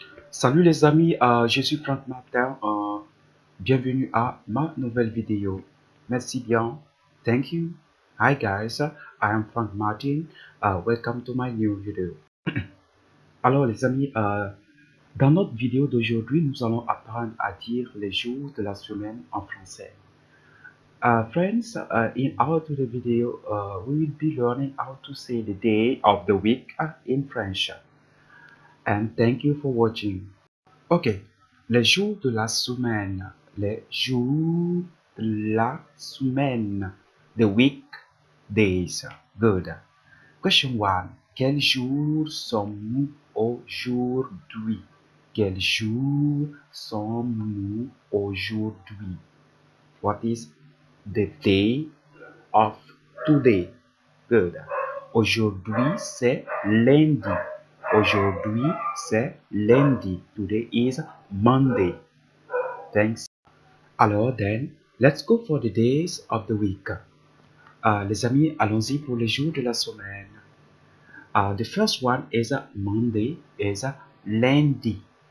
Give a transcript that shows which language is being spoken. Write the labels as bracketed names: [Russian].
[French] Salut les amis, je suis Franck Martin. Bienvenue à ma nouvelle vidéo. Merci bien. [English] Thank you. Hi guys, I am Frank Martin. Welcome to my new video. [French] Alors les amis, dans notre vidéo d'aujourd'hui, nous allons apprendre à dire les jours de la semaine en français. [English] Friends, in our today video, we will be learning how to say the day of the week in French. And thank you for watching. [French] Ok, les jours de la semaine, les jours de la semaine, [English] the weekdays. Good. [French] Question 1. Quel jour sommes-nous aujourd'hui? Quel jour sommes-nous aujourd'hui? [English] What is the day of today? Good. [French] Aujourd'hui, c'est lundi. Aujourd'hui, c'est lundi. [English] Today is Monday. Thanks. [French] Alors, [English] then, let's go for the days of the week. [French] Les amis, allons-y pour les jours de la semaine. [English] The first one is Monday, is lundi.